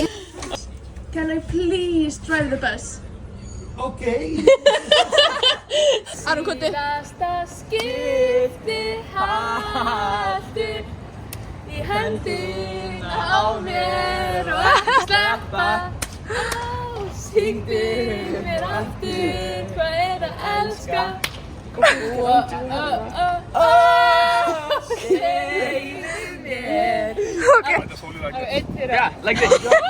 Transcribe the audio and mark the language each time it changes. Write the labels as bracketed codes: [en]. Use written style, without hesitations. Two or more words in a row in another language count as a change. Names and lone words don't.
[en] Can I please drive the bus? Okay. [is] Aron, hvað þið? Síðasta skipti haltu í hendina á mér og ekki sleppa. Syngdu mér aftur, hvað að elska? Segðu mér. [en] Okay. Yeah, like this.